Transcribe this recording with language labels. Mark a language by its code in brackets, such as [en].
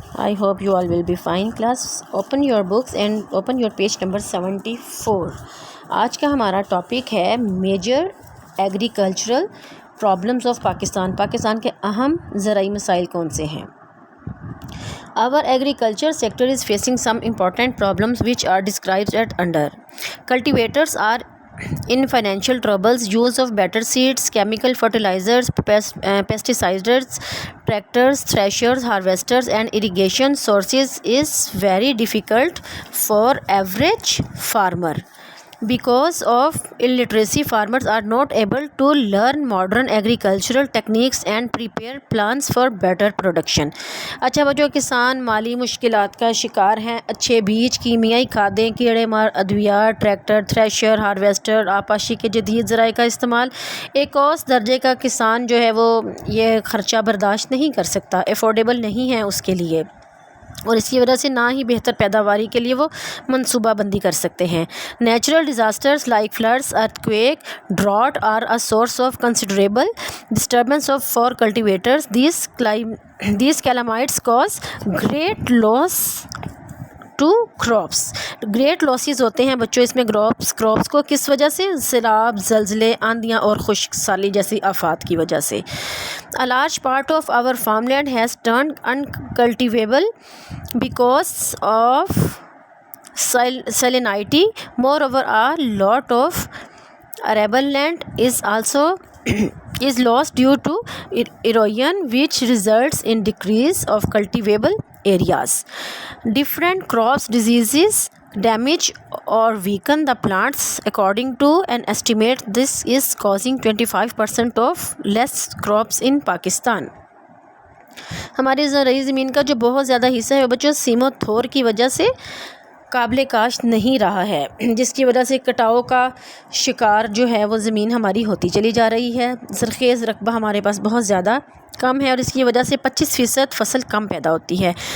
[en] I hope you all will be fine class. Open your books and open your page number 74. [ur] آج کا ہمارا topic ہے [en] major agricultural problems of Pakistan [ur] کے اہم زرعی مسائل کون سے ہیں. [en] Our agriculture sector is facing some important problems which are described at under. Cultivators are in financial troubles. Use of better seeds, chemical fertilizers, pesticides, tractors, threshers, harvesters and irrigation sources is very difficult for average farmer. Because of illiteracy, farmers are not able to learn modern agricultural techniques and prepare plans for better production. [ur] اچھا بچوں، کسان مالی مشکلات کا شکار ہیں. اچھے بیج، کیمیائی کھادیں، کیڑے مار ادویات، ٹریکٹر، تھریشر، ہارویسٹر، آبپاشی کے جدید ذرائع کا استعمال. ایک اوسط درجے کا کسان جو ہے وہ یہ خرچہ برداشت نہیں کر سکتا، افورڈیبل نہیں ہے اس کے لیے، اور اس کی وجہ سے نہ ہی بہتر پیداواری کے لیے وہ منصوبہ بندی کر سکتے ہیں. [en] Natural disasters like floods, earthquake, drought are a source of considerable disturbance for cultivators. These calamities cause great loss to crops. [ur] Great losses ہوتے ہیں بچوں اس میں کراپس کو کس وجہ سے؟ سیلاب، زلزلے، آندیاں اور خشک سالی جیسی آفات کی وجہ سے. [en] A large part of our farmland has turned uncultivable because of salinity. Moreover, a lot of arable land is lost due to erosion, which results in decrease of cultivable areas. Different crops diseases damage or weaken the plants. According to an estimate, this is causing 25% of less crops in Pakistan. [ur] ہماری زرعی زمین کا جو بہت زیادہ حصہ ہے وہ بچوں سیم و تھور کی وجہ سے قابل کاشت نہیں رہا ہے، جس کی وجہ سے کٹاؤ کا شکار جو ہے وہ زمین ہماری ہوتی چلی جا رہی ہے. زرخیز رقبہ ہمارے پاس بہت زیادہ کم ہے اور اس کی وجہ سے 25% فصل کم پیدا ہوتی ہے.